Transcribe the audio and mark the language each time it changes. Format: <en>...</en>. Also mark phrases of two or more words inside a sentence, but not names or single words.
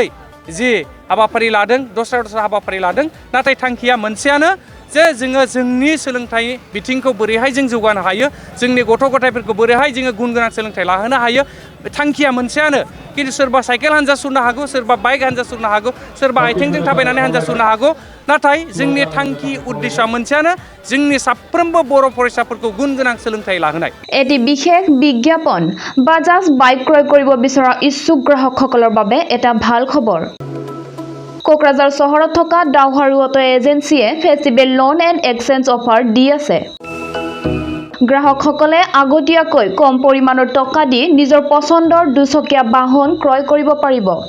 <brx>जि हाबाफारि लादों दस्रा हाबाफारि लादों नाथाय थांखिया मोनसेयानो जे जोङो जोंनि सोलोंथाइ बिथिंखौ बोरैहाय जों जौगानो हायो जोंनि गथ' गथायफोरखौ बोरैहाय जोङो गुन गोनां सोलोंथाइ लाहोनो हायो थांखिया मोनसेयानो खिन्थु सोरबा साइकेल हानजा सुरनो हागौ सोरबा बाइक हानजा सुरनो हागौ सोरबा आथिंजों थाबायनानै हानजा सुरनो हागौ नाथाय जोंनि थांखि उद्देश्यआ मोनसेयानो जोंनि साफ्रोमबो बर' फरायसाफोरखौ गुन गोनां सोलोंथाइ लाहोनाय</brx> <as>এটি বিশেষ বিজ্ঞাপন বাজাজ বাইক ক্ৰয় কৰিব বিচৰা ইচ্ছুক গ্ৰাহকসকলৰ বাবে এটা ভাল খবৰ কোকৰাঝাৰ চহৰত থকা ডাউহাৰু অটো এজেন্সিয়ে</as> <en>festival loan and exchange offer</en> <as>দি আছে গ্ৰাহকসকলে আগতীয়াকৈ কম পৰিমাণৰ টকা দি নিজৰ পছন্দৰ দুচকীয়া বাহন ক্ৰয় কৰিব পাৰিব।</as>